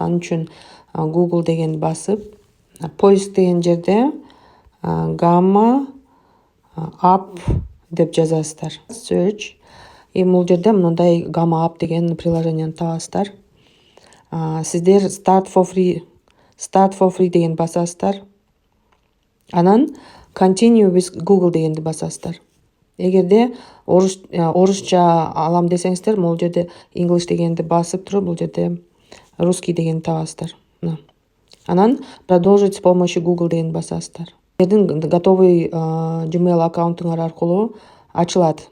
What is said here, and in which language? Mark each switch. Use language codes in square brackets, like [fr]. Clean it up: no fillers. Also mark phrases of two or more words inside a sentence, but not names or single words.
[ky] Анын үчүн Google дегенди басып, поиск деген жерде Gamma app деп жазасыздар. Search. Бул жерде мындай Gamma app деген приложенияны табасыздар. Сиздер [en] start for free [ky] деген басасыздар. Анан [en] continue with Google [ky] дегенди басасыздар. Эгерде орусча алам десеңиздер, бул жерде English дегенди басып туруп, бул жерде русский дегенди табасыздар. Анан [ru] продолжить с помощью Google [ky] дегенди басасыздар. Сиздердин готовый Gmail аккаунтуңар аркылуу ачылат.